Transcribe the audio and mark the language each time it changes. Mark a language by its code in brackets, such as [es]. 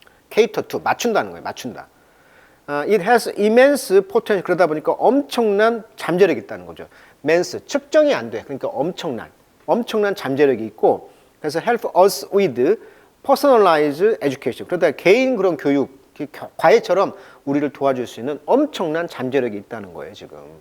[en] cater to, [ko] 맞춘다는 거예요. 맞춘다. [en] It has immense potential. [ko] 그러다 보니까 엄청난 잠재력이 있다는 거죠. immense, 측정이 안 돼. 그러니까 엄청난 잠재력이 있고, 그래서 [en] help us with personalized education. [ko] 그러다 개인 그런 교육, 과외처럼 우리를 도와줄 수 있는 엄청난 잠재력이 있다는 거예요, 지금.